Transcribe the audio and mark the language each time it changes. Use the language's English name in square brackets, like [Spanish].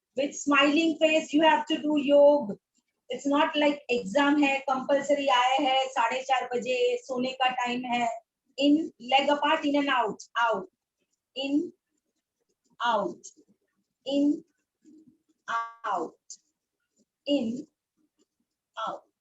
[English] With smiling face, you have to do yoga. It's not like exam [Hindi] है, compulsory आए है, 4:30 बजे सोने का time है. [English] In, leg apart, in and out, out, in, out, in, out, in, out.